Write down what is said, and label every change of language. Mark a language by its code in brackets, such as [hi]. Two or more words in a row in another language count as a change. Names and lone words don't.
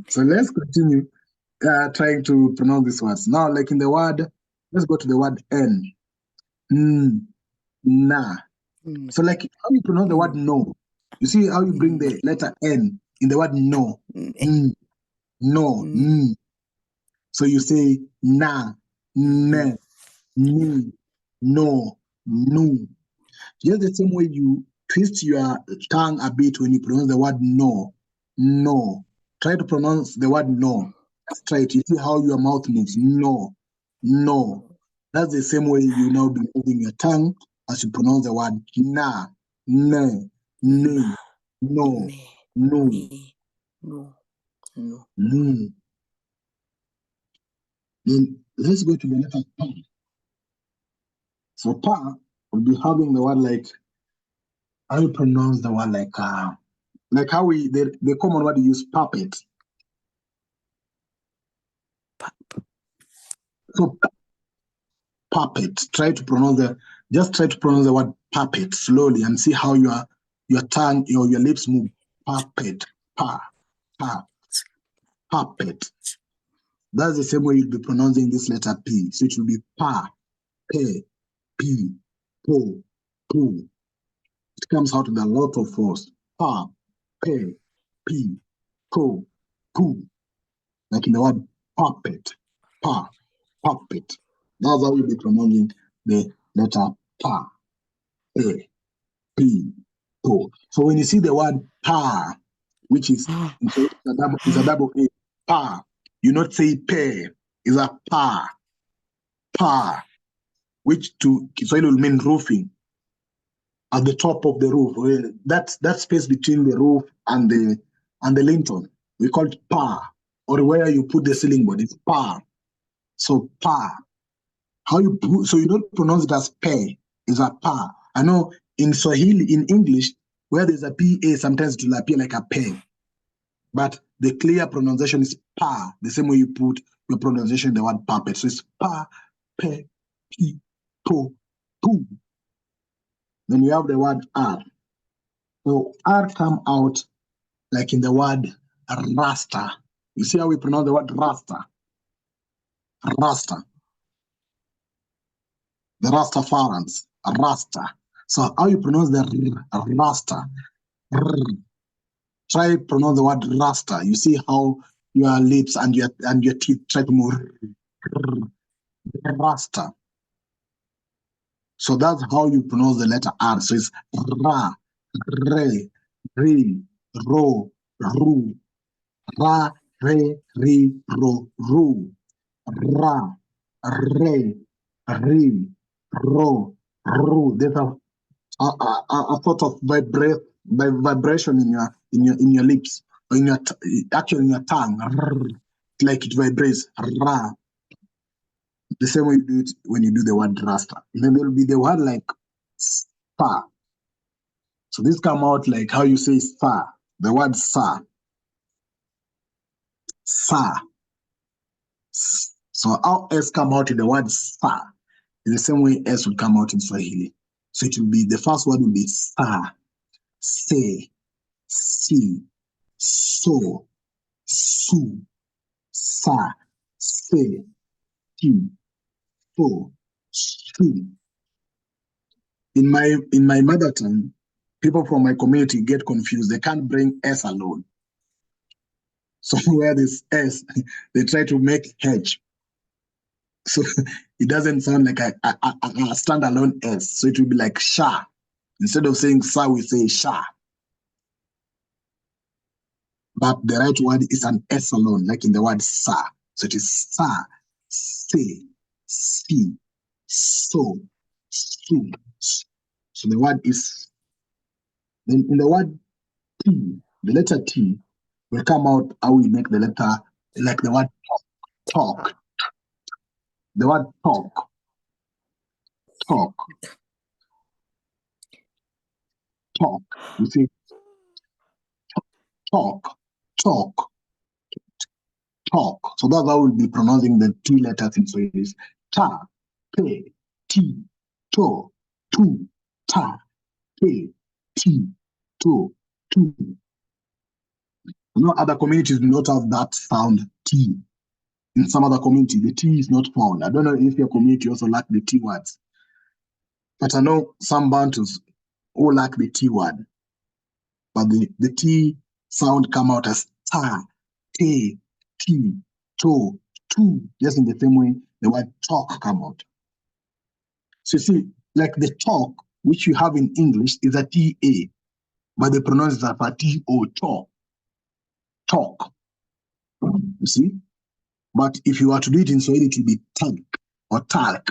[en] So let's continue trying to pronounce these words. Now, like in the word, let's go to the word N. Na. So like how you pronounce the word no. You see how you bring the letter N in the word no. No. So you say na, ne, ni, no, nu. Just the same way you twist your tongue a bit when you pronounce the word no. No. Try to pronounce the word no. Let's try it. You see how your mouth moves. No. No. That's the same way you now be moving your tongue as you pronounce the word na, ne, ni, no, no, no. Then let's go to the letter pa. So pa will be having the word like, how you pronounce the word like how we the common word you use, puppet. So puppet. Try to pronounce the word puppet slowly and see how your tongue or your lips move. Puppet, puppet. That's the same way you'll be pronouncing this letter P. So it will be pa, pe, pi, po, pu. It comes out with a lot of force. Pa, pe, pi, po, pu. Like in the word puppet, pa, puppet. That's how you'll be pronouncing the letter pa, pe, pi, po. So when you see the word pa, which is a double A, pa, you not say pe, it's a pa, which to Kiswahili will mean roofing. at the top of the roof. That space between the roof and the lintel, we call it pa, or where you put the ceiling board, it's pa. So pa. How you so you don't pronounce it as pe, it's a pa. I know in Swahili, in English, where there's a PA, sometimes it will appear like a pe. But the clear pronunciation is pa, the same way you put your pronunciation the word puppet. So it's pa, pe, pi, po, pu. Then you have the word R. So R come out like in the word rasta. You see how we pronounce the word rasta? Rasta. The Rastafarans, rasta. So how you pronounce the rasta? Try pronounce the word rasta. You see how your lips and your teeth try to move. Rasta. So that's how you pronounce the letter R. So it's ra, re, ri, ro, ru, ra, re, ri, ro, ru, ra, re, ri, ro, ru. There's a sort of vibration in your lips, or in your actually in your tongue, like it vibrates. Ra. The same way you do it when you do the word rasta. And then there will be the word like sa. So this come out like how you say sa. The word sa. Sa. So how S come out in the word sa. In the same way S will come out in Swahili. So it will be, the first word will be sa, se, si, so, su, sa, se, ti, so, su. In my mother tongue, people from my community get confused. They can't bring S alone. So where this S, they try to make H. So it doesn't sound like a standalone S. So it will be like sha. Instead of saying sa, we say sha. But the right word is an S alone, like in the word sa. So it is sa, se, si, so, su. So the word is, then in the word T, the letter T will come out how we make the letter, like the word talk. The word talk. Talk. Talk. You see, talk. Talk. Talk. So that's how we'll be pronouncing the T letters in Swahili. Ta, pe, ti, to, tu, ta, pe, ti, to, tu. Other communities do not have that sound T. In some other community, the T is not found. I don't know if your community also lack the T words. But I know some Bantus who lack the T word. But the T sound come out as ta, te, ti, to, tu. Just in the same way the word talk come out. So you see, like the talk, which you have in English, is a T-A. But they pronounce it as a T-O, talk. Talk. You see? But if you were to do it in Swahili, it would be tank or talk.